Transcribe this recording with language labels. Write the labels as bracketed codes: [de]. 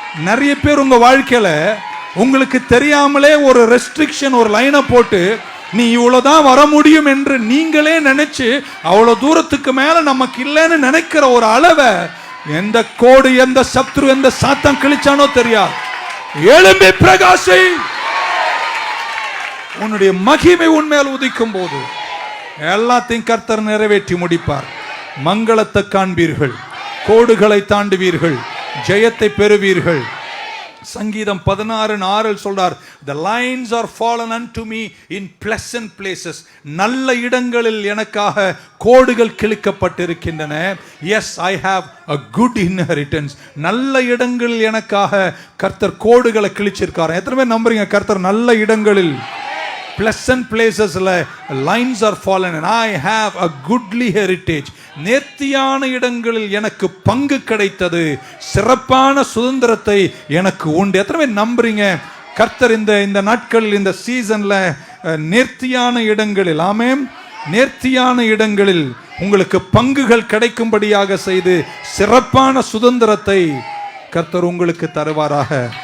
[ta] நிறைய பேர் உங்க வாழ்க்கையில உங்களுக்கு தெரியாமலே ஒரு ரெஸ்ட்ரிக்ஷன், ஒரு லைனை போட்டு நீ இவ்வளவுதான் வர முடியும் என்று நீங்களே நினைச்சு அவ்வளவு தூரத்துக்கு மேல நமக்கு இல்லைன்னு நினைக்கிற ஒரு அளவை எந்த கோடு, எந்த சத்ரு, எந்த சாத்தான் கிழிச்சானோ தெரியாது. எழும்பி பிரகாசி, உன்னுடைய மகிமை உன்மேல் உதிக்கும் போது எல்லாத்தையும் கர்த்தர் நிறைவேற்றி முடிப்பார். மங்களத்தை காண்பீர்கள், கோடுகளை தாண்டுவீர்கள், ஜெயத்தை பெறுவீர்கள். சங்கீதம் 16:6 சொல்றார், [en] the lines are fallen unto me in pleasant places. [ta] நல்ல இடங்களில் எனக்காக கோடுகள் கிழிக்கப்பட்டிருக்கின்றன. [en] yes I have a good inheritance. [ta] நல்ல இடங்களில் எனக்காக கர்த்தர் கோடுகளை கிழிச்சிருக்கார். எத்தனை பேர் நம்புறீங்க கர்த்தர் நல்ல இடங்களில், [en] pleasant placesல lines are fallen and I have a goodly heritage. [ta] நேர்த்தியான இடங்களில் எனக்கு பங்கு கிடைத்தது, சிறப்பான சுதந்திரத்தை எனக்கு உண்டு. எத்தனை பேர் நம்புறீங்க கர்த்தர் இந்த நாட்களில், இந்த சீசன்ல நேர்த்தியான இடங்களில், ஆமென், நேர்த்தியான இடங்களில் உங்களுக்கு பங்குகள் கிடைக்கும்படியாக செய்து சிறப்பான சுதந்திரத்தை கர்த்தர் உங்களுக்கு தருவாராக.